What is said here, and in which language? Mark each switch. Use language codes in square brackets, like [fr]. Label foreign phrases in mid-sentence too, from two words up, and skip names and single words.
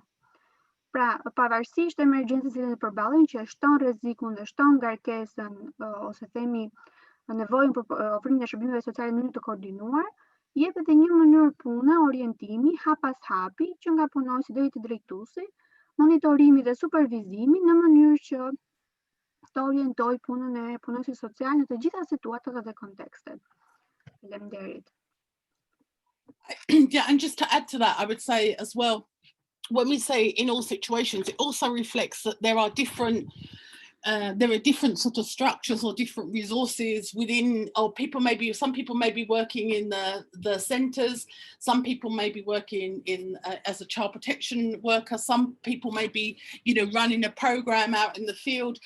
[sq] Pra, pavarësisht emergjencës që përballen, që shton rrezikun dhe shton ngarkesën ose themi nevojën për ofrimin e shërbimeve sociale në mënyrë të koordinuar, jep edhe një mënyrë pune, orientimi, hap pas hapi, që nga punonjësi deri te drejtuesi, monitorimi dhe supervizimi në mënyrë që të orientoj punën e punonjësit social në të gjitha situatat dhe kontekstet. Faleminderit. [en] Yeah, and just to add to that, I would say as well, when we say in all situations, it also reflects that there are different sort of structures or different resources within, or some people may be working in the centres, some people may be working in as a child protection worker, some people may be, running a program out in the field.